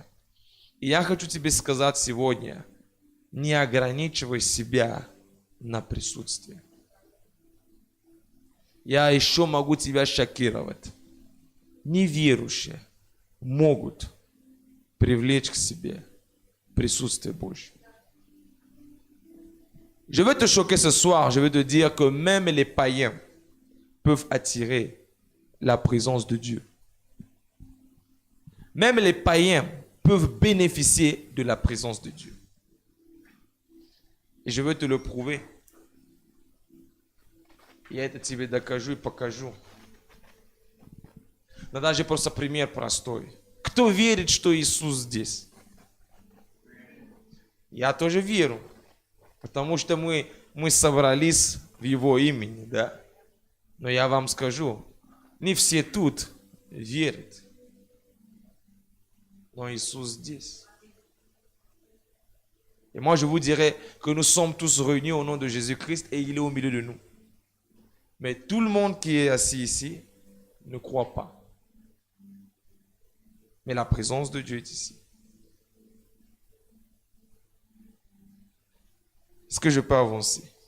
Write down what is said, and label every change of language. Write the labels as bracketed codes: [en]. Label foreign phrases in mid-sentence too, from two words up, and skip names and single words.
[ru] И я хочу тебе сказать сегодня, не ограничивай себя на присутствие. Я еще могу тебя шокировать. Неверующие могут привлечь к себе присутствие Божье. [fr] Je vais te choquer ce soir, je vais te dire que même les païens peuvent attirer la présence de Dieu. Même les païens peuvent bénéficier de la présence de Dieu. И je veux te le prouver. [ru] Я это тебе докажу и покажу. Но даже просто пример простой. Кто верит, что Иисус здесь? Я тоже верю. Потому что мы собрались в Его имени, да? Но я вам скажу, не все тут верят. Но Иисус здесь. [fr] Et moi, je vous dirais que nous sommes tous réunis au nom de Jésus-Christ et il est au milieu de nous. Mais tout le monde qui est assis ici ne croit pas. Mais la présence de Dieu est ici. Est-ce que je peux avancer?